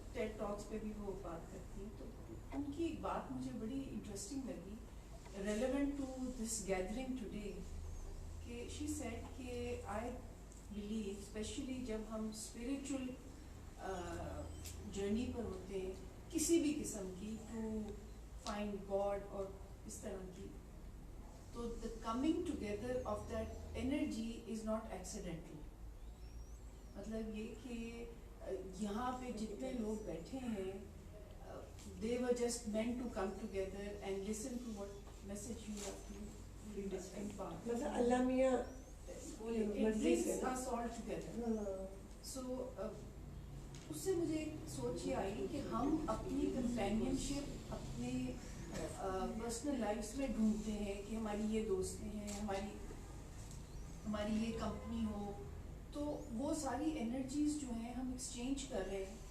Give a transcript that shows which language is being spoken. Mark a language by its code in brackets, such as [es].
[ur] ٹیڈ ٹاکس پہ بھی وہ بات کرتی ہیں. تو ان کی ایک بات مجھے بڑی انٹرسٹنگ لگی, [en] relevant to this gathering today, [ur] کہ [en] she said [ur] کہ [en] I believe especially [ur] جب ہم اسپریچول جرنی پر ہوتے ہیں کسی بھی قسم کی, [en] to find God [ur] اور اس طرح کی, تو [en] The coming together of that energy is not accidental. [ur] مطلب یہ کہ یہاں پہ جتنے لوگ بیٹھے ہیں [en] they were just meant to come together and listen to what message you have to impart. [ur] مطلب اللہ میاں [en] it brings us all together. So [ur] اس سے مجھے ایک سوچ یہ آئی کہ ہم اپنی کمپینین شپ اپنے پرسنل لائفس میں ڈھونڈتے ہیں کہ ہماری یہ دوستیں ہیں, ہماری یہ کمپنی ہو, تو وہ ساری انرجیز جو ہیں ہم ایکسچینج کر رہے ہیں.